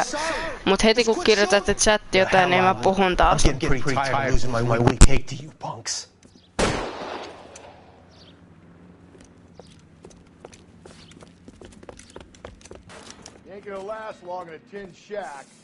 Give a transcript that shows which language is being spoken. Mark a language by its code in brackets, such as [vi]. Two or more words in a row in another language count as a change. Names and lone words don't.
[fi] Mut heti kun kirjoitatte chatti jotain, niin mä puhun taas. [en] Ain't gonna last long in a tin shack.